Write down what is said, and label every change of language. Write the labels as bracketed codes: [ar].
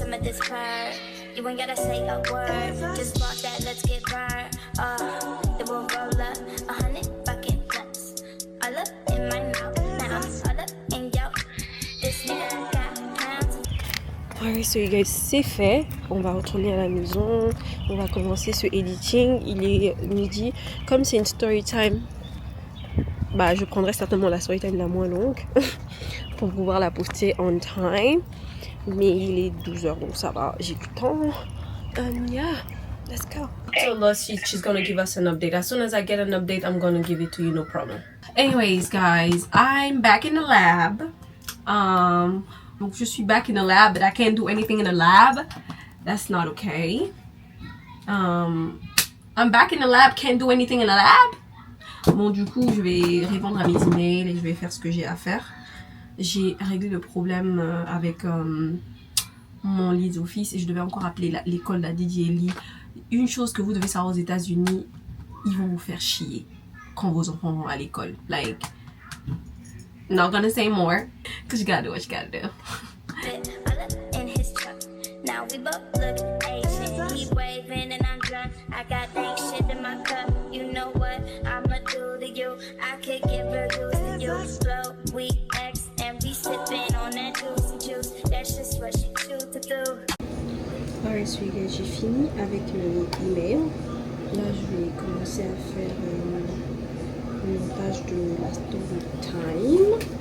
[en] You ain't gotta say a word, just walk that, let's get burned. Then we'll roll up 100 fucking nuts. All up in my mouth, now I'm all up in yo. This nigga got pounds. Alright, so you guys, [fr] c'est fait. On va retourner à la maison. On va commencer ce editing. Il est midi. Comme c'est une story time, bah, je prendrai certainement la story time la moins longue pour pouvoir la poster [en] on time. [fr] Mais il est 12h donc ça va, j'ai du temps. [en] Yeah, let's go. Told us she's gonna give us an update. As soon as I get an update, I'm gonna give it to you, no problem. Anyways, guys, I'm back in the lab. [fr] Donc je suis [en] back in the lab, but I can't do anything in the lab. That's not okay. I'm back in the lab, can't do anything in the lab. [fr] Bon, du coup, je vais répondre à mes emails et je vais faire ce que j'ai à faire. J'ai réglé le problème avec mon lead office et je devais encore appeler l'école de Didier Lee. Une chose que vous devez savoir aux États-Unis, ils vont vous faire chier quand vos enfants vont à l'école. [en] Like, not gonna say more, cause you gotta do what you gotta do. In his truck. Now we both look Asian. He waving and I'm drunk. I got that shit in my cup. You know what I'ma do to you? I could give reviews to you. Slow, we X and we sipping on that juice. That's just what she choose to do. Alright, so guys, [fr] j'ai fini avec mes emails. Là, je vais commencer à faire le montage de la story time.